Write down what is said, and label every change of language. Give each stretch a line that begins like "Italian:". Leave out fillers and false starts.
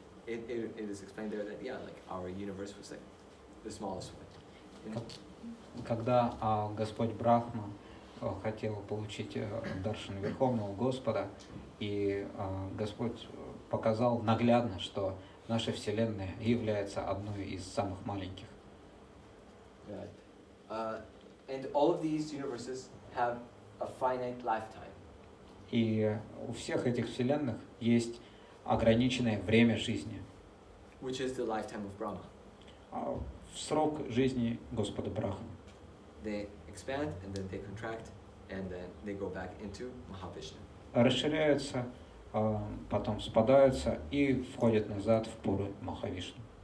English: It is explained there that like our universe was like the smallest one.
Russian: Когда Господь Брахма хотел получить даршан Верховного Господа, и Господь показал наглядно, что наша Вселенная является одной из самых маленьких.
English: And all of these universes have a finite lifetime.
Russian: И у всех этих вселенных есть ограниченное время жизни.
English: Which is the lifetime of Brahma.
Russian: В срок жизни Господа Брахмы.
English: They expand and then they contract and then they go back into Mahavishnu.
Russian: Расширяются, потом спадаются и входят назад в поры Махавишну.